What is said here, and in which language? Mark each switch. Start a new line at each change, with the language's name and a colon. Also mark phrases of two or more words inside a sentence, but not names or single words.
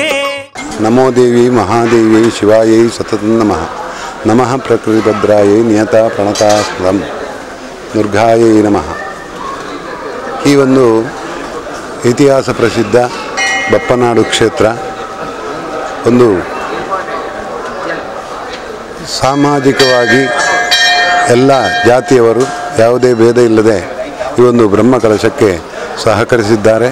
Sanskrit: ನಮೋ ದೇವಿ ಮಹಾದೇವಿ ಶಿವಾಯೈ ಸತತಂ ನಮಃ ನಮಃ ಪ್ರಕೃತಿಭದ್ರಾಯೈ ನಿಯತ ಪ್ರಣತಾಸ್ಪದಂ ದುರ್ಗಾಯೈ ನಮಃ.
Kannada: ಈ ಒಂದು ಇತಿಹಾಸ ಪ್ರಸಿದ್ಧ ಬಪ್ಪನಾಡು ಕ್ಷೇತ್ರ ಒಂದು ಸಾಮಾಜಿಕವಾಗಿ ಎಲ್ಲ ಜಾತಿಯವರು ಯಾವುದೇ ಭೇದ ಇಲ್ಲದೆ ಈ ಒಂದು ಬ್ರಹ್ಮ ಕಲಶಕ್ಕೆ ಸಹಕರಿಸಿದ್ದಾರೆ.